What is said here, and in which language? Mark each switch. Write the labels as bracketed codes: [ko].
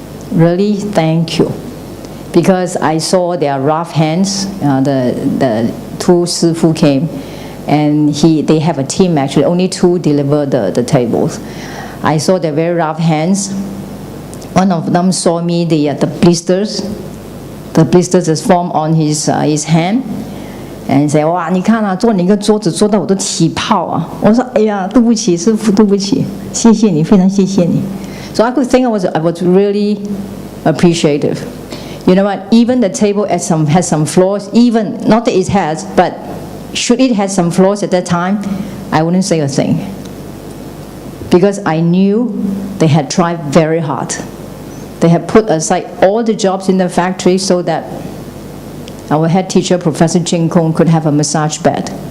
[en] Really, thank you. Because I saw their rough hands, the 2 Sifu came, and they have a team actually, only 2 deliver the tables. I saw their very rough hands. One of them saw me the blisters. The blisters is formed on his hand. And say, [zh] 哇，你看啊，做你一个桌子做到我都起泡啊！我说，哎呀，对不起，师父，对不起，谢谢你，非常谢谢你。 [en] So I could think I was really appreciative. You know what? Even the table has some flaws. Even not that it has, but should it have some flaws at that time, I wouldn't say a thing. Because I knew they had tried very hard. They had put aside all the jobs in the factory so that our head teacher, Professor Jing Kong, could have a massage bed.